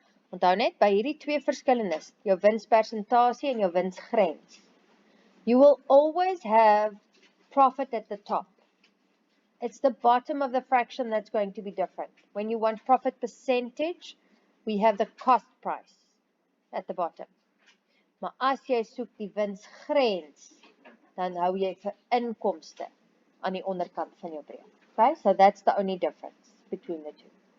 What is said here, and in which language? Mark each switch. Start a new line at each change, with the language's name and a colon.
Afrikaans: Onthou net, by hierdie twee verskillendes, jou winspersentasie en jou winsgrens.
English: You will always have profit at the top. It's the bottom of the fraction that's going to be different. When you want profit percentage, we have the cost price at the bottom.
Afrikaans: Maar as jy soek die winsgrens, dan hou jy vir inkomste aan die onderkant van jou brief.
English: Okay, so that's the only difference between the two.